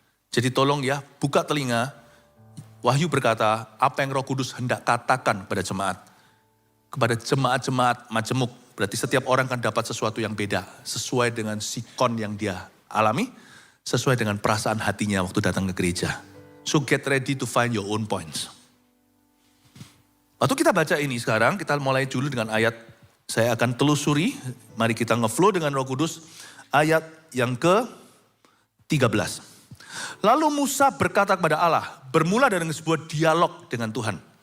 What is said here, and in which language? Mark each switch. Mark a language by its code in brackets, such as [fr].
[id] Jadi tolong ya, buka telinga. Wahyu berkata, apa yang Roh Kudus hendak katakan kepada jemaat. Kepada jemaat-jemaat majemuk. Berarti setiap orang akan dapat sesuatu yang beda. Sesuai dengan sikon yang dia alami. Sesuai dengan perasaan hatinya waktu datang ke gereja. [en] So get ready to find your own points. [id] Waktu kita baca ini sekarang, kita mulai dulu dengan ayat. Saya akan telusuri, mari kita ngeflow dengan Roh Kudus. Ayat yang ke-13. Lalu Musa berkata kepada Allah, bermula dari sebuah dialog dengan Tuhan.